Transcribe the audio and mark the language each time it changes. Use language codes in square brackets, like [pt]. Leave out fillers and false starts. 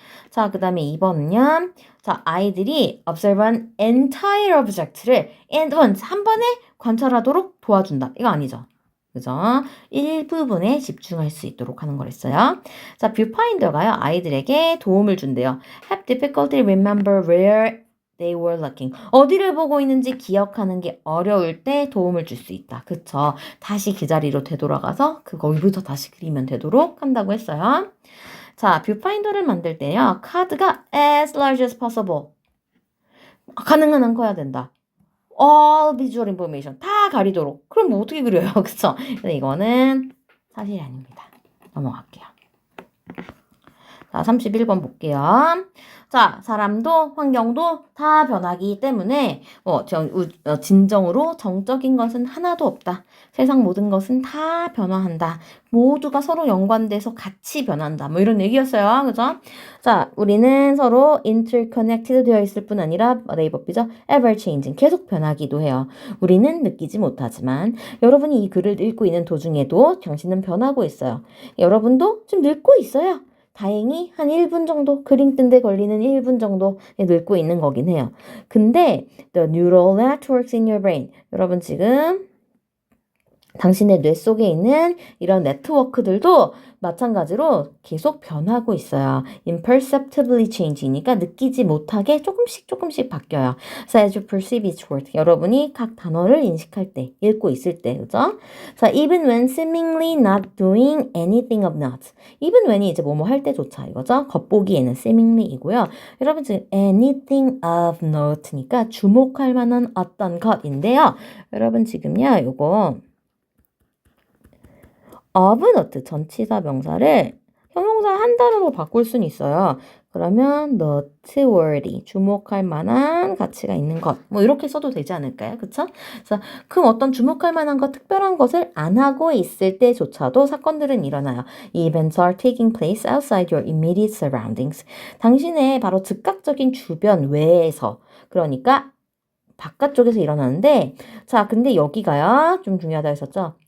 [ko] 자, 그 다음에 2번은요. 자, 아이들이 [en] observe an entire object [ko] 를 and once, 한 번에 관찰하도록 도와준다. 이거 아니죠? 그죠? 일부분에 집중할 수 있도록 하는 거랬어요. 자, viewfinder가요, 아이들에게 도움을 준대요. [en] have difficulty remember where they were looking. [ko] 어디를 보고 있는지 기억하는 게 어려울 때 도움을 줄 수 있다. 그쵸? 다시 그 자리로 되돌아가서 거기부터 다시 그리면 되도록 한다고 했어요. 자, 뷰파인더를 만들 때요. [en] 카드가 as large as possible. [ko] 가능한 한 커야 된다. [en] all visual information. [ko] 다 가리도록. 그럼 뭐 어떻게 그려요? 그쵸? 근데 이거는 사실이 아닙니다. 넘어갈게요. 자, 31번 볼게요. 자, 사람도 환경도 다 변하기 때문에 진정으로 정적인 것은 하나도 없다. 세상 모든 것은 다 변화한다. 모두가 서로 연관돼서 같이 변한다. 뭐 이런 얘기였어요. 그죠? 자, 우리는 서로 interconnected 되어 있을 뿐 아니라 네이버비죠. ever changing. 계속 변하기도 해요. 우리는 느끼지 못하지만 여러분이 이 글을 읽고 있는 도중에도 당신은 변하고 있어요. 여러분도 지금 늙고 있어요. 다행히 한 1분 정도, 그림 뜬데 걸리는 1분 정도에 늙고 있는 거긴 해요. [en] 근데 the neural networks in your brain. [ko] 여러분 지금 당신의 뇌 속에 있는 이런 네트워크들도 마찬가지로 계속 변하고 있어요. imperceptibly change니까 느끼지 못하게 조금씩 바뀌어요. [en] So as you perceive each word. [ko] 여러분이 각 단어를 인식할 때, 읽고 있을 때, 그죠? [en] 자, even when seemingly not doing anything of note. [ko] even when이 이제 뭐뭐 할 때조차 이거죠? 겉보기에는 seemingly이고요. 여러분 지금 anything of note니까 주목할 만한 어떤 것인데요. 여러분 지금요, 요거 of note 전치사 명사를 형용사 한 단어로 바꿀 수는 있어요. 그러면 noteworthy, 주목할 만한 가치가 있는 것. 뭐 이렇게 써도 되지 않을까요? 그쵸? 그래서 어떤 주목할 만한 것, 특별한 것을 안 하고 있을 때조차도 사건들은 일어나요. [en] Events are taking place outside your immediate surroundings. [ko] 당신의 바로 즉각적인 주변 외에서, 그러니까 바깥쪽에서 일어나는데, 자, 근데 여기가요, 좀 중요하다 했었죠?